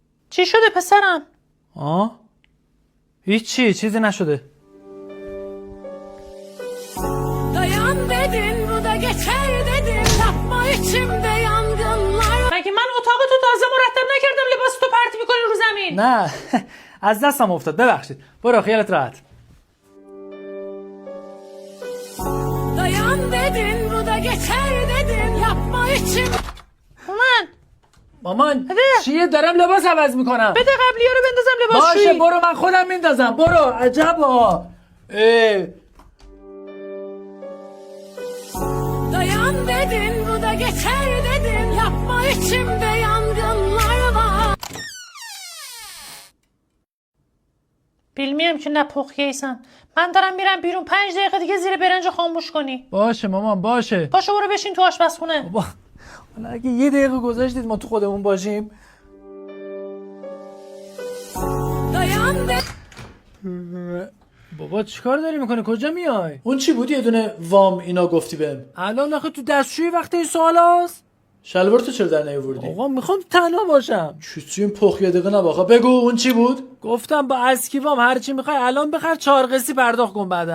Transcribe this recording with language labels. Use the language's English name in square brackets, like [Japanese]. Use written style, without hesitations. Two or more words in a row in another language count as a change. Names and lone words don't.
[Persian] چی شده پسرم؟ هیچی، چیزی نشده. [Turkish] Dayan dedin bu da geçer dedin yapma içimde yangınlar. [Persian] مگه من اتاق تو تازه مرتب نکردم لباس تو پرت میکنی رو زمین؟ نه از دستم افتاد، ببخشید. برو خیالت راحت. [Turkish] Dayan dedin bu da geçer dedin yapma içim. [Persian] مامان چیه؟ دارم لباس عوض میکنم. بده قبلی ها رو بندازم لباس باشه شویی. برو، من خودم میندازم. برو. عجبا. [Turkish] Dayan dedin bu da geçer dedin yapma içimde yangınlar var. بیلمیم که نپخیسم. [Persian] من دارم میرم بیرون 5 دقیقه دیگه زیر برنج خاموش کنی. باشه مامان باشه. پاشو برو بشین تو آشپزخونه. بابا حالا اگه یه دقیقه گذاشتید ما تو خودمون باشیم. [Turkish] Dayan dedin. [Persian] بابا چیکار داری میکنی؟ کجا میای؟ اون چی بود یه دونه وام اینا گفتی بهم؟ الان آخه تو دستشویی وقت این سوال هست؟ شلوارتو چرا در نیاوردی؟ آقا میخوام تنها باشم. چی این پخ یه دقیقه نباخه. بگو اون چی بود؟ گفتم با اسکیوام هر چی میخوای الان بخر، 4 قسطی پرداخت کن بعدا.